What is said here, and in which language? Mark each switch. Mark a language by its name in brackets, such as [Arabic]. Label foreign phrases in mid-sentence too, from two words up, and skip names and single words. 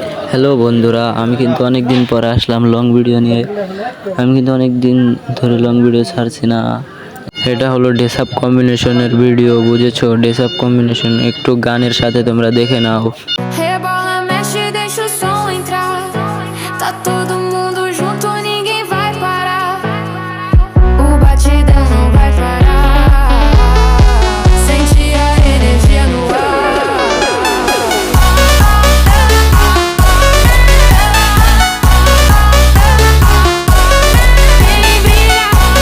[Bangla] হ্যালো বন্ধুরা, আমি কিন্তু অনেক দিন পরে আসলাম [English] long video [Bangla] নিয়ে। আমি কিন্তু অনেক দিন ধরে [English] long video [Bangla] ছাড়ছি না। এটা হলো [English] dress up combinationer video, [Bangla] বুঝেছো? [English] dress up combination [Bangla] একটু গানের সাথে তোমরা দেখে নাও। [Portuguese] Rebola, mexe, deixa o som entrar. Tá todo mundo junto, ninguém vai parar. O batidão não vai parar. Sente a energia no ar. Vem brilhar.